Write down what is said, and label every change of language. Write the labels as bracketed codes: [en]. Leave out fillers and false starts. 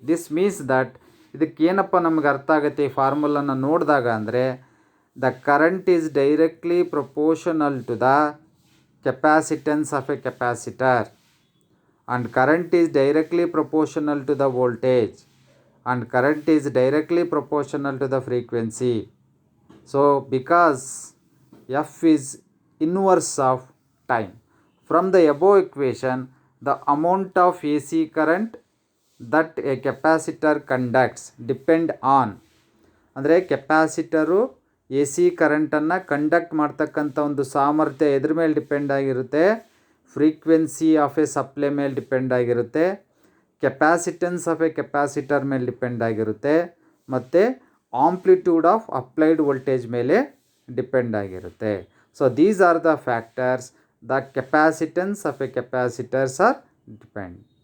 [en] this means that [kn] ಇದಕ್ಕೆ ಏನಪ್ಪ ನಮ್ಗೆ ಅರ್ಥ ಆಗುತ್ತೆ ಈ ಫಾರ್ಮುಲನ್ನು ನೋಡಿದಾಗ ಅಂದರೆ, [en] The current is directly proportional to the capacitance of a capacitor and current is directly proportional to the voltage and current is directly proportional to the frequency. So because F is inverse of time, from the above equation the amount of AC current that a capacitor conducts depend on, [kn] ಅಂದರೆ ಕೆಪ್ಯಾಸಿಟರು A C ಕರೆಂಟನ್ನು conduct ಮಾಡ್ತಕ್ಕಂಥ ಒಂದು ಸಾಮರ್ಥ್ಯ ಎದ್ರ ಮೇಲೆ depend ಆಗಿರುತ್ತೆ? Frequency of A supply ಮೇಲೆ depend ಆಗಿರುತ್ತೆ, ಕೆಪ್ಯಾಸಿಟೆನ್ಸ್ of A capacitor ಮೇಲೆ ಡಿಪೆಂಡ್ ಆಗಿರುತ್ತೆ, ಮತ್ತು ಆಂಪ್ಲಿಟ್ಯೂಡ್ ಆಫ್ ಅಪ್ಲೈಡ್ ವೋಲ್ಟೇಜ್ ಮೇಲೆ ಡಿಪೆಂಡ್ ಆಗಿರುತ್ತೆ. [en] So these are the factors the capacitance of a capacitors are depend.